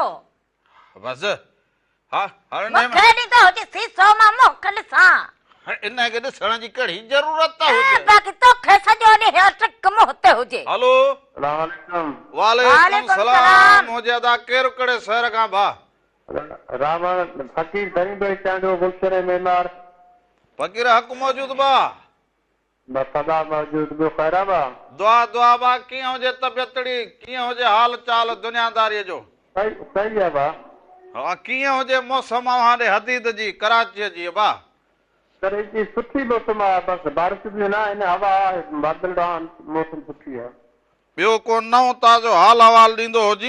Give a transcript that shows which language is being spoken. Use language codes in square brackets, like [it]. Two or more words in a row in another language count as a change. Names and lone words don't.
[sd] बसि हा हाणे मूंखे ॾींदो हुजे सीसो मां मोकल सां इन खे ॾिसण जी कहिड़ी ज़रूरत हुजे बाक़ी तोखे सॼो ॾींहुं ट्रिक मुंह ते हुजे हलो वालेकुम [ar] وعليكم سلام [sd] हुजे अदा केरु कहिड़े शहर खां भा रावण फकीर धनी भाई चांडो गुलशरे मेमार फ़कीर हक़ मौजूद बा सदा मौजूद ॿियो ख़ैरा बा दुआ दुआ बा कीअं हुजे तबियतड़ी कीअं हुजे हाल चाल दुनियादारीअ जो सही सही आहे बा हा कीअं हुजे मौसम हाणे हदीद जी कराचीअ जी बा करे जी सुठी मौसम आहे बसि बारिश बि न आहे हवा आहे बादल आहिनि मौसम सुठी आहे ॿियो को नओं ताज़ो हाल अहवाल ॾींदो हुजी